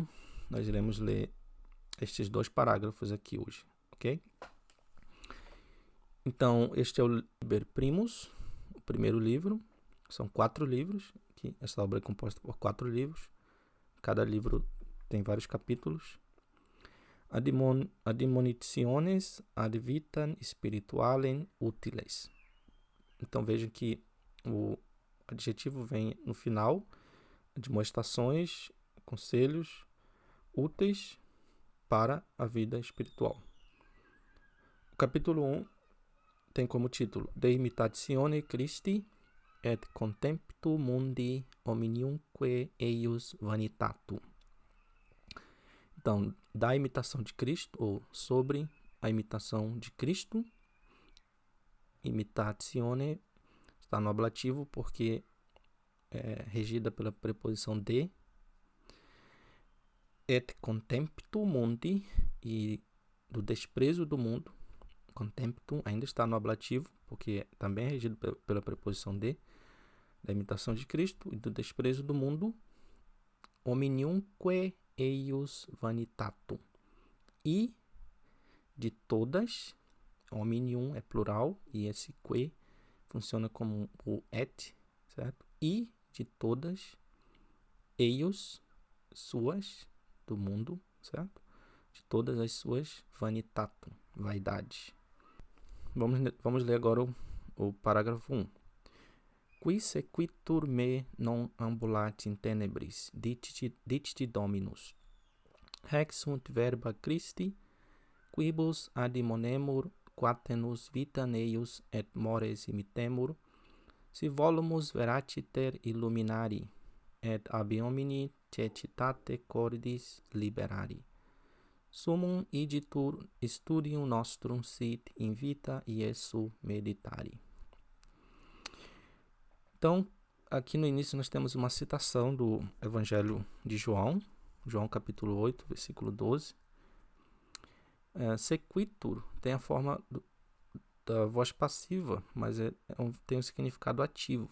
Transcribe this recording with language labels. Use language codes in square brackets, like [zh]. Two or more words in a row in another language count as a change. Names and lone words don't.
[pt] Nós iremos ler estes 2 parágrafos aqui hoje, ok? Então, este é o Liber Primus, o primeiro livro. São 4 livros. Esta obra é composta por 4 livros. Cada livro tem vários capítulos. [la] Admonitiones ad vitam spiritualem utiles. [pt] Então vejam que o adjetivo vem no final. Admoestações, conselhos úteis para a vida espiritual. O capítulo 1 tem como título De Imitatione Christi et contemptu mundi omniumque eius vanitatum. Então, da imitação de Cristo, ou sobre a imitação de Cristo. Imitatione está no ablativo porque é regida pela preposição de. [la] Et contemptu mundi, [pt] e do desprezo do mundo. Contemptu ainda está no ablativo porque também é regido pela preposição de. Da imitação de Cristo e do desprezo do mundo. [la] Omniumque eius vanitatum. [pt] E de todas, omnium é plural e esse que funciona como o et, certo? E de todas, eius, suas, do mundo, certo? De todas as suas, vanitatum, vaidade. Vamos ler agora o parágrafo 1. [la] Qui sequitur me non ambulat in tenebris, dicti Dominus. Haec sunt verba Christi, quibus admonemur quatenus vitam eius et mores imitemur, si volumus veraciter illuminari, et ab homini cecitate cordis liberari. Summum igitur studium nostrum sit in vita Iesu meditari. [pt] Então, aqui no início nós temos uma citação do Evangelho de João, João capítulo 8, versículo 12. Sequitur tem a forma da voz passiva, mas tem um significado ativo.